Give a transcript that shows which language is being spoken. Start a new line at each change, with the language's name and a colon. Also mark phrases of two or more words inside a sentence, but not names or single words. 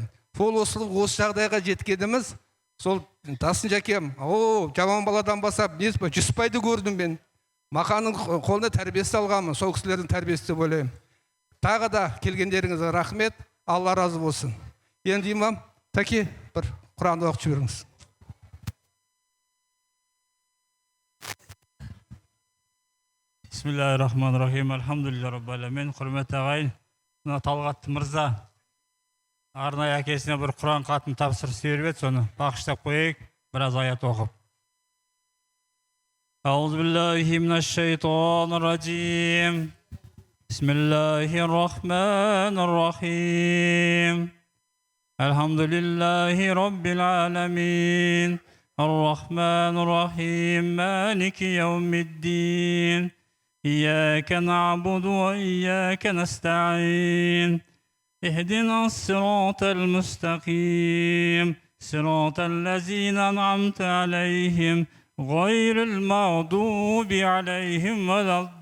Kazakh: Осы жағдайға жеткеніміз, сол Тасын Жәкем, жаман баладан басап, 100 пайды көрдім мен. Мақаның қолына тәрбиесі алғанмын, сол кісілердің тәрбиесі деп ойлаймын. Тағы да келгендеріңізге рахмет, Алла разы болсын. Енді имам, Тәке, бір Құранды оқып жіберіңіз.
Arabic: بسم الله الرحمن الرحيم. الحمد لله رب العالمين.
Kazakh: Құрметті ағайын, Талғат Мырза арнайы әкесіне бір Құран хатын тапсырып беріп еді, соны бағыштап қойайық, біраз аят оқып.
Arabic: أعوذ بالله من الشيطان الرجيم بسم الله الرحمن الرحيم الحمد لله رب العالمين الرحمن الرحيم مالك يوم الدين إياك نعبد وإياك نستعين اهدنا الصراط المستقيم صراط الذين أنعمت عليهم غير المغضوب عليهم ولا